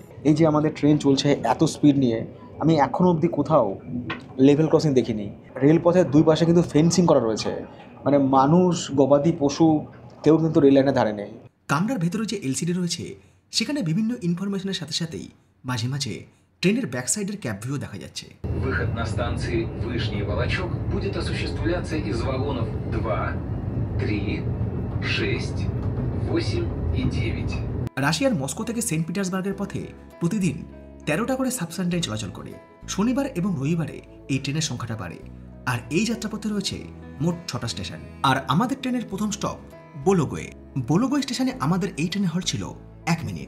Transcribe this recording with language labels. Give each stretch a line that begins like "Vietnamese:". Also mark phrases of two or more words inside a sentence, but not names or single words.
Bangla: এই যে আমাদের ট্রেন চলছে এত স্পিড নিয়ে, আমি এখনও অবধি কোথাও
English: level crossing
Bangla: দেখিনি। রেলপথের দুই পাশে কিন্তু ফেন্সিং করা রয়েছে, মানে মানুষ, গবাদি পশু কেউ কিন্তু রেল লাইনের ধারে নেই। কামরার ভেতরে যে এলসিডি রয়েছে সেখানে বিভিন্ন ইনফরমেশনের সাথে সাথেই মাঝে মাঝে ট্রেনের ব্যাকসাইডের
English: cab view
Bangla: দেখা যাচ্ছে।
Russian: Выход на станции Вышний Волочок будет осуществляться из вагонов 2, 3, 6, 8 и 9.
Bangla: রাশিয়ার মস্কো থেকে সেন্ট পিটার্সবার্গের পথে প্রতিদিন 13টা করে সাবসান ট্রেন চলাচল করে। শনিবার এবং রবিবারে এই ট্রেনের সংখ্যাটা বাড়ে। আর এই যাত্রাপথে রয়েছে মোট 6টা স্টেশন। আর আমাদের ট্রেনের প্রথম স্টপ বোলোগোয়ে। বোলোগোয়ে স্টেশনে আমাদের এই ট্রেনে হল্ট ছিল 1 মিনিট।